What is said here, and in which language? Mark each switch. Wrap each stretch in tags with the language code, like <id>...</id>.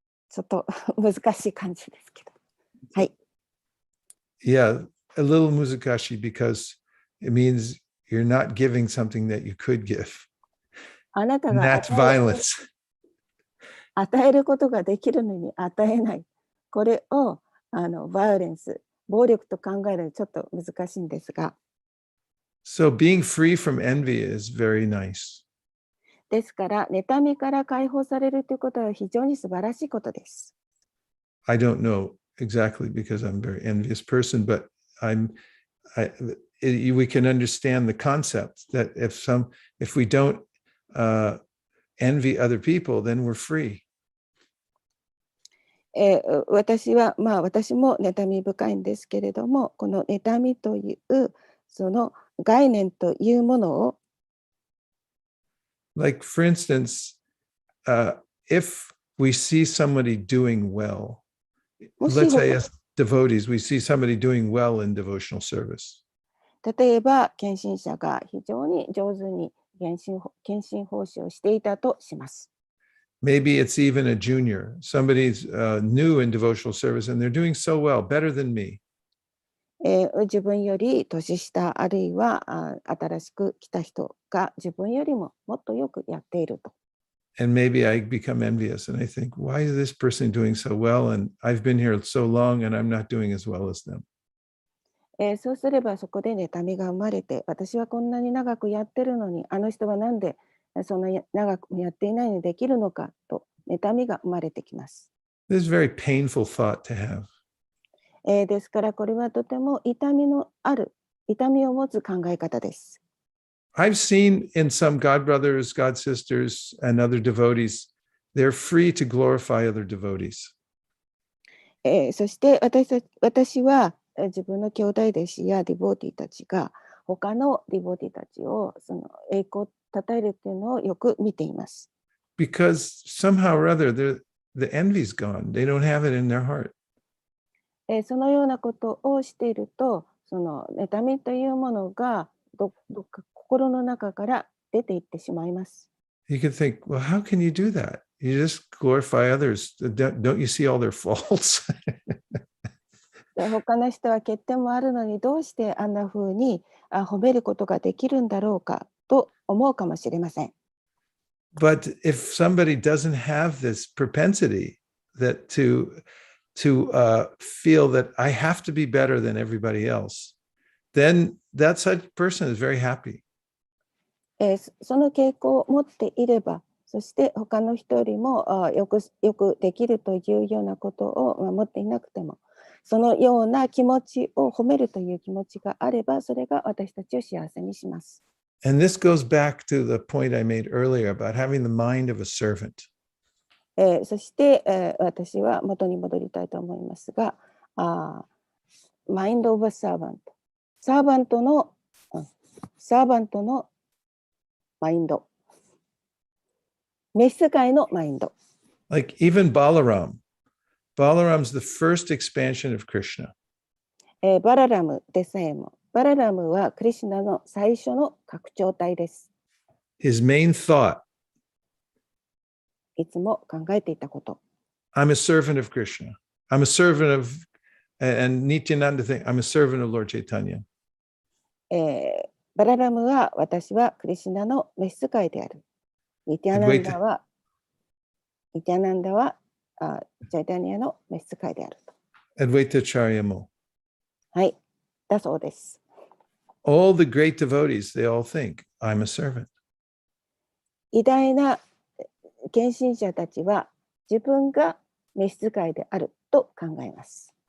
<ja>ちょっと難しい感じですけど。はい。</ja> <en>Yeah, a little muzakashi because it means you're not giving something that you could give.</en> <ja>あなた</ja> <en>And</en> <ja>が</ja> <en>that's violence.</en> <ja>与えることができるのに与えない。これをバイオレンス、暴力と考えるのちょっと難しいんですが。</ja> <en>So being free from envy is very nice.</en> <ja>ですから、妬みから解放されるということは非常に素晴らしいことです。</ja> <en>I don't know exactly because I'm a very envious person, but we can understand the concept that if we don't envy other people, then we're free.</en> <ja>私も妬み深いんですけれども、この妬みというその概念というものを</ja> <en>Like, for instance, if we see somebody doing well, let's say as devotees, we see somebody doing well in devotional service.</en> <ja>例えば、献身者が非常に上手に献身奉仕をしていたとします。</ja> <en>Maybe it's even a junior. Somebody's new in devotional service and they're doing so well, better than me.</en> <ja>自分より年下、あるいは新しく来た人が自分よりももっとよくやっていると。</ja> <en>And maybe I become envious and I think, why is this person doing so well? And I've been here so long and I'm not doing as well as them.</en> <ja>そうすればそこで妬みが生まれて、私はこんなに長くやってるのに、あの人はなんでそんな長くやっていないのにできるのかと妬みが生まれてきます。</ja> <en>This is a very painful thought to have.</en> <ja>ですからこれはとても痛みを持つ考え方です。</ja> <en>I've seen in some God brothers, God sisters, and other devotees, they're free to glorify other devotees.</en> <ja>そして私は自分の兄弟弟子やディボーティーたちが他のディボーティーたちをその栄光を称えるっていうのをよく見ています。</ja> <en>Because somehow or other, the envy's gone. They don't have it in their heart.</en> <ja>そのようなことをしていると、その妬みというものがどっか心の中から出ていってしまいます。</ja> <en>You could think, well, how can you do that? You just glorify others. Don't you see all their faults?</en> <ja>他の人は欠点もあるのにどうしてあんな風に褒めることができるんだろうかと思うかもしれません。</ja> <en>But if somebody doesn't have this propensity that to feel that I have to be better than everybody else, then that such person is very happy.</en> <ja>その傾向を持っていれば、そして他の人よりもよくできるというようなことを持っていなくても、そのような気持ちを褒めるという気持ちがあれば、それが私たちを幸せにします。</ja> <en>And this goes back to the point I made earlier about having the mind of a servant.</en> <ja>そして、私は元に戻りたいと思いますが、</ja> <en>Mind of a servant。</en> <ja>サーバントのマインド。召使いのマインド。</ja> <en>Like even Balaram. Balaram's the first expansion of Krishna.</en> <ja>バララムでさえも。バララムはクリシュナの最初の拡張体です。</ja> <en>His main thought,</en> <ja>いつも考えていたこと。</ja> <en>I'm a servant of Krishna. I'm a servant of, and Nityananda thing, I'm a servant of Lord Chaitanya.</en> <ja>バララムは私はクリシュナの召使いである。ニティアナンダはチャイタニアの召使いであると。 Advaita Acharya mo. はい、だそうです。</ja> <en>All the great devotees, they all think, I'm a servant.</en> <ja>偉大な献身者たちは自分が召使いであると考えます。</ja>